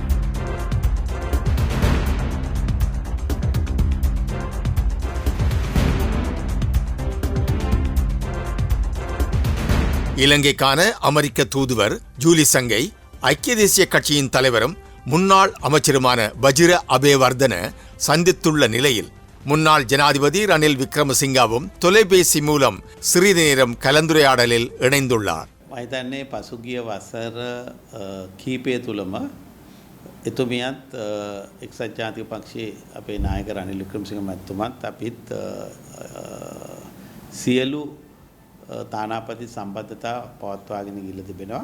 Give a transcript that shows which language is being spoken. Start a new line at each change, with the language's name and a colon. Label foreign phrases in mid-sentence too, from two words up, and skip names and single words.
Tamil: இலங்கைக்கான அமெரிக்க தூதுவர் ஜூலி சங்கை, ஐக்கிய தேசிய கட்சியின் தலைவரும் முன்னாள் அமைச்சருமான வஜிர அபேவர்தன சந்தித்துள்ள நிலையில் முன்னாள் ஜனாதிபதி ரணில் விக்ரமசிங்கவும் தொலைபேசி மூலம் சிறிது நேரம் கலந்துரையாடலில் இணைந்துள்ளார்.
Sinhala: මහිතන්නේ පසුගිය වසර කීපය තුළම එතුමියත් එක්සත් ජාතික පක්ෂයේ අපේ නායක රනිල් වික්‍රමසිංහ මැතිතුමත් අපිත් සියලු තානාපති සම්බන්ධතා පවත්වාගෙන ගිහිල්ලා තිබෙනවා.